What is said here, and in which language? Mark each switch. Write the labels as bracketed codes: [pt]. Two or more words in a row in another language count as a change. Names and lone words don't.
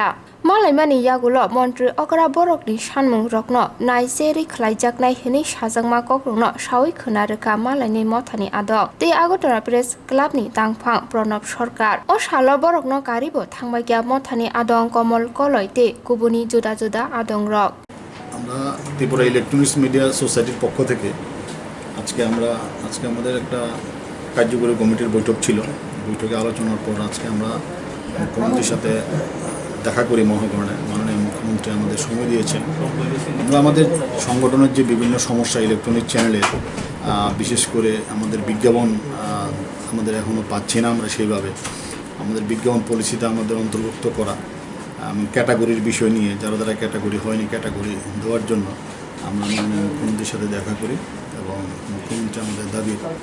[trp] Malaimani yagulo montri okra borokni sanmung rokno naiseri khlaijaknai hini sajangma kokrongno sawi khonareka malaini mothani adok te Agartala press club ni tangphang Pranab Sarkar o salo borokno karibo thangbaikya mothani adong Komol Koloi te kubuni juda juda adong rok. [bn] আমরা ত্রিপুরা ইলেকট্রনিক্স মিডিয়া সোসাইটির পক্ষ থেকে আজকে আমাদের একটা কার্যকরী কমিটির বৈঠক ছিল। বৈঠকে আলোচনার পর আজকে আমরা মুখ্যমন্ত্রীর সাথে দেখা করি মাননীয় মুখ্যমন্ত্রী আমাদের সময় দিয়েছেন। আমরা আমাদের সংগঠনের যে বিভিন্ন সমস্যা [en] electronic channel [bn] বিশেষ করে আমাদের বিজ্ঞাপন আমাদের এখনও পাচ্ছি না, আমরা সেইভাবে আমাদের বিজ্ঞাপন পলিসিতে আমাদের অন্তর্ভুক্ত করা ক্যাটাগরির বিষয় নিয়ে যারা ক্যাটাগরি হয়নি ক্যাটাগরি দেওয়ার জন্য আমরা মাননীয় মুখ্যমন্ত্রীর সাথে দেখা করি এবং মুখ্যমন্ত্রী আমাদের দাবির